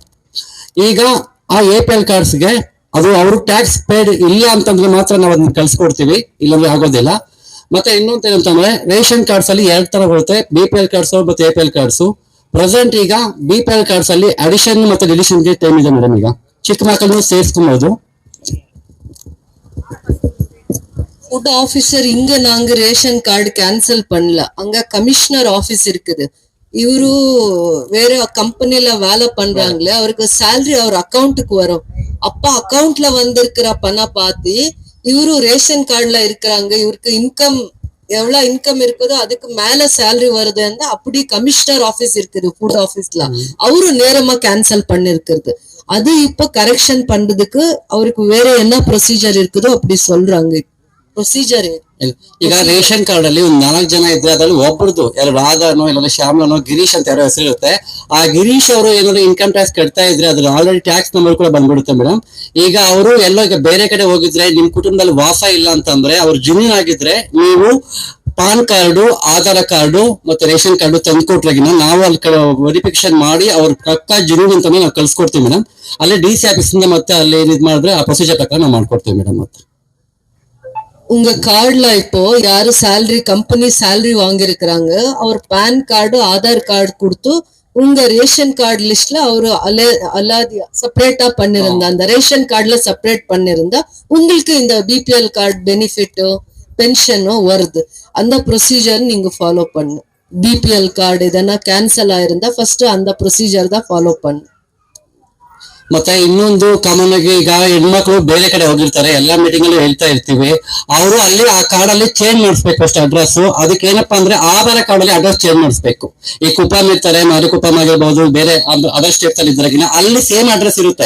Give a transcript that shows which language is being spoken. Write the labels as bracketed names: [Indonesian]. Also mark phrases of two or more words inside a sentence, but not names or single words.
[Kannada] ಈಗ ಆ APL ಕಾರ್ಡ್ಸ್ಗೆ ಅದು ಅವ್ರಿಗೆ [English] tax paid [Kannada] ಇಲ್ಲ ಅಂತಂದ್ರೆ ಮಾತ್ರ ನಾವು ಅದನ್ನ ಕಳ್ಸಿಕೊಡ್ತೀವಿ, ಇಲ್ಲಾಂದ್ರೆ ಆಗೋದಿಲ್ಲ. ಮತ್ತೆ ಇನ್ನೊಂದು ಏನಂತಂದ್ರೆ [English] ration cards [Kannada] ಅಲ್ಲಿ 2 ತರ ಬರುತ್ತೆ, BPL ಕಾರ್ಡ್ಸ್ ಮತ್ತೆ APL ಕಾರ್ಡ್ಸ್. ಪ್ರೆಸೆಂಟ್ ಈಗ BPL ಕಾರ್ಡ್ಸ್ ಅಲ್ಲಿ ಅಡಿಷನ್ ಮತ್ತೆ ಡಿಲಿಷನ್ ಗೆ ಟೈಮ್ ಇದೆ ಮೇಡಮ್. ಈಗ ಚಿಕ್ಕ ಮಕ್ಕಳನ್ನು ಸೇರಿಸ್ಕೊಬಹುದು. [English] food officer [Tamil] இங்க நாங்க [English] ration card [Tamil] கேன்சல் பண்ணல, அங்க [English] commissioner office [Tamil] இருக்குது. இவரு வேற கம்பெனில வேலை பண்றாங்களே, அவருக்கு சேலரி அவர் அக்கௌண்ட்டுக்கு வரும். அப்ப அக்கௌண்ட்ல வந்திருக்கிற பணம் பார்த்து இவரு ரேஷன் கார்டுல இருக்கிறாங்க, இவருக்கு இன்கம் எவ்வளவு இன்கம் இருக்குதோ அதுக்கு மேல சேலரி வருதுன்னா அப்படி [English] commissioner office [Tamil] இருக்குது ஃபுட் ஆபீஸ்ல, அவரு நேரமா கேன்சல் பண்ணிருக்கிறது. அது இப்ப கரெக்ஷன் பண்றதுக்கு அவருக்கு வேற என்ன ப்ரொசீஜர் இருக்குதோ அப்படி சொல்றாங்க. [Kannada] ಪ್ರೊಸೀಜರ್ ಈಗ [English] ration card [Kannada] ಅಲ್ಲಿ ಒಂದ್ 4 ಜನ ಇದ್ರೆ ಅದ್ರಲ್ಲಿ ಒಬ್ಬರದು ಯಾರು ರಾಧಾನೋ ಇಲ್ಲ ಶ್ಯಾಮ್ಲನೋ ಗಿರೀಶ್ ಅಂತ ಯಾರೋ ಹೆಸರು ಇರುತ್ತೆ. ಆ ಗಿರೀಶ್ ಅವರು ಏನಾದ್ರು [English] income tax [Kannada] ಕಟ್ತಾ ಇದ್ರೆ ಅದ್ರ [English] already tax number [Kannada] ಕೂಡ ಬಂದ್ಬಿಡುತ್ತೆ ಮೇಡಮ್. ಈಗ ಅವರು ಎಲ್ಲೋ ಈಗ ಬೇರೆ ಕಡೆ ಹೋಗಿದ್ರೆ ನಿಮ್ ಕುಟುಂಬದಲ್ಲಿ ವಾಸ ಇಲ್ಲ ಅಂತಂದ್ರೆ ಅವ್ರು ಜೆನ್ಯೂನ್ ಆಗಿದ್ರೆ ನೀವು ಪಾನ್ ಕಾರ್ಡು, ಆಧಾರ್ ಕಾರ್ಡು ಮತ್ತೆ [English] ration card [Kannada] ತಂದ್ಕೊಟ್ರಾಗಿನ ನಾವು ಅಲ್ಲಿ ವೆರಿಫಿಕೇಶನ್ ಮಾಡಿ ಅವ್ರ ಪಕ್ಕ ಜೆನ್ಯೂನ್ ಅಂತಾನೆ ನಾವು ಕಳ್ಸಿಕೊಡ್ತೀವಿ ಮೇಡಮ್. ಅಲ್ಲಿ DC ಆಫೀಸ್ ಇಂದ ಮತ್ತೆ ಅಲ್ಲಿ ಇದು ಮಾಡಿದ್ರೆ ಆ ಪ್ರೊಸೀಜರ್ ಪ್ರಕಾರ ನಾವು ಮಾಡ್ಕೊಡ್ತೀವಿ ಮೇಡಮ್. ಮತ್ತೆ [Tamil] உங்க கார்டுல இப்போ யாரு [English] salary company salary [Tamil] வாங்கியிருக்கிறாங்க, அவர் பேன் கார்டு ஆதார் கார்டு கொடுத்து உங்க [English] ration card [Tamil] லிஸ்ட்ல அவரு அல்லாதி செப்பரேட்டா பண்ணிருந்தா, அந்த ரேஷன் கார்டுல செப்பரேட் பண்ணிருந்தா உங்களுக்கு இந்த பிபிஎல் கார்டு பெனிஃபிட்டோ பென்ஷனோ வருது. அந்த ப்ரொசீஜர் நீங்க ஃபாலோ பண்ணு. பிபிஎல் கார்டு எதனா கேன்சல் ஆயிருந்தா ಫಸ್ಟ್ அந்த ப்ರೊಸೀಜರ್ தான் ಫಾಲೋ பண்ணு. [Kannada] ಮತ್ತೆ ಇನ್ನೊಂದು ಕಾಮನ್ ಆಗಿ ಈಗ ಹೆಣ್ಮಕ್ಳು ಬೇರೆ ಕಡೆ ಹೋಗಿರ್ತಾರೆ, ಎಲ್ಲಾ ಮೀಟಿಂಗ್ ಅಲ್ಲಿ ಹೇಳ್ತಾ ಇರ್ತೀವಿ, ಅವರು ಅಲ್ಲಿ ಆ ಕಾರ್ಡ್ ಅಲ್ಲಿ ಚೇಂಜ್ ಮಾಡಿಸ್ಬೇಕು ಅಷ್ಟು ಅಡ್ರೆಸ್. ಅದಕ್ಕೆ ಏನಪ್ಪಾ ಅಂದ್ರೆ ಆಧಾರ್ ಕಾರ್ಡ್ ಅಲ್ಲಿ [English] address change [Kannada] ಮಾಡಿಸ್ಬೇಕು. ಈ ಕುಪ್ಪಂ ಇರ್ತಾರೆ, ಮಾರಿಕುಪ್ಪಂ ಆಗಿರ್ಬೋದು, ಬೇರೆ [English] other states [Kannada] ಅಲ್ಲಿ ಇದ್ರಾಗಿನ ಅಲ್ಲಿ [English] same address [Kannada] ಇರುತ್ತೆ.